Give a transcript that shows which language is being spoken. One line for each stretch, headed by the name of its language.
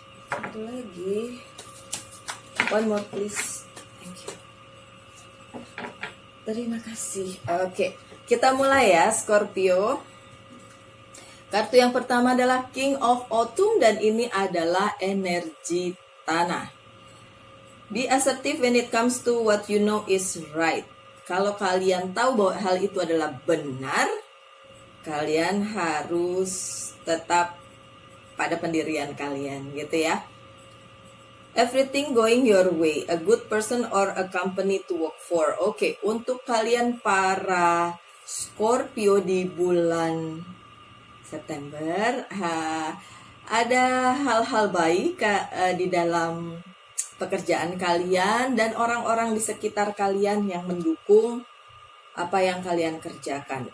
Indonesian: Satu lagi.
English: One more please. Thank you.
Indonesian: Terima kasih. Oke, kita mulai ya Scorpio. Kartu yang pertama adalah King of Autumn dan ini adalah energi tanah.
English: Be assertive when it comes to what you know is right.
Indonesian: Kalau kalian tahu bahwa hal itu adalah benar, kalian harus tetap pada pendirian kalian gitu ya.
English: Everything going your way, a good person or a company to work for.
Indonesian: Oke, untuk kalian para Scorpio di bulan September, ada hal-hal baik di dalam pekerjaan kalian dan orang-orang di sekitar kalian yang mendukung apa yang kalian kerjakan.